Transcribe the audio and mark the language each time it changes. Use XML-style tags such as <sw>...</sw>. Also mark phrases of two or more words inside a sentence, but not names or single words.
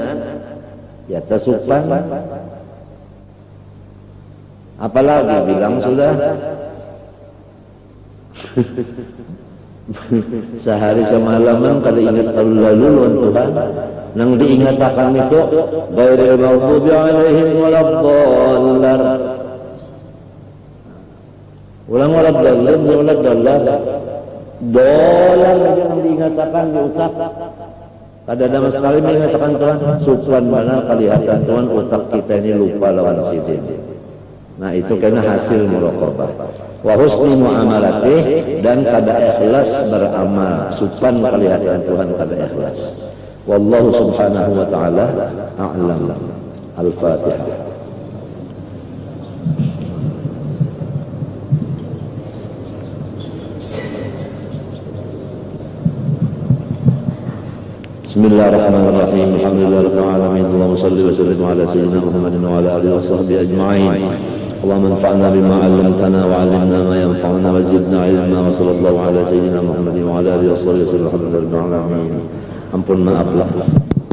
<bjn>Ya supan. Apalagi bilang sudah sehari semalaman kada ingat lalu lawan Tuhan. Nang diingatakan itu</bjn> <ar>غير المغضوب عليهم ولا الضالين.</ar> <bjn>Ulang waladdallin. dolar aja yang diingatakan di utak. Ada nama sekali mengatakan Tuhan, supan mana kelihatan Tuhan otak kita ini lupa lawan sidin. Nah itu karena hasil muraqabah.</bjn> <ar>وحسن معاملته,</ar> <bjn>dan kada ikhlas beramal, supan kelihatan Tuhan kada ikhlas.</bjn> <ar>والله سبحانه وتعالى أعلم. Al-Fatihah. بسم الله الرحمن الرحيم. الحمد لله رب العالمين اللهم صل وسلم على سيدنا محمد وعلى آله وصحبه أجمعين. اللهم انفعنا بما علمتنا وعلمنا ما ينفعنا وزدنا علما وصلى الله على سيدنا محمد وعلى آله وصحبه وسلم.</ar> <bjn>Ampun maaf lah.</bjn>